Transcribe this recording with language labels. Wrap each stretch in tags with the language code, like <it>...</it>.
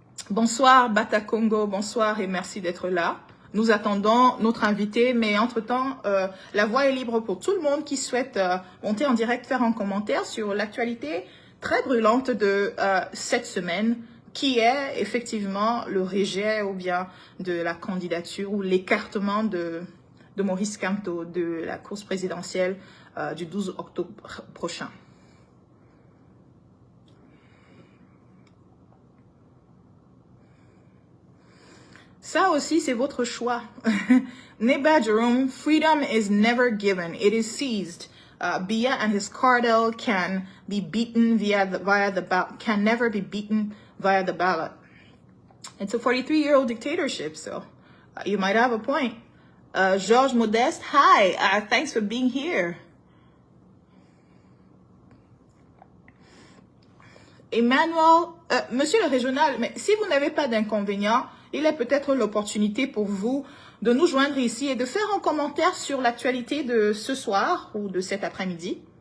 <fr>Bonsoir Bata Congo, bonsoir et merci d'être là. Nous attendons notre invité, mais entre-temps, la voie est libre pour tout le monde qui souhaite monter en direct, faire un commentaire sur l'actualité très brûlante de cette semaine, qui est effectivement le rejet ou bien de la candidature ou l'écartement de Maurice Kamto de la course présidentielle du 12 octobre prochain. Ça aussi, c'est votre choix.</fr> <en>Neba Jerome, freedom is never given, it is seized. Biya and his cartel can be beaten can never be beaten via the ballot. It's a 43-year-old dictatorship, so you might have a point. Georges Modeste, hi, thanks for being here.</en> <fr>Emmanuel, monsieur le régional, mais si vous n'avez pas d'inconvénient, il est peut-être l'opportunité pour vous de nous joindre ici et de faire un commentaire sur l'actualité de ce soir ou de cet après-midi.</fr>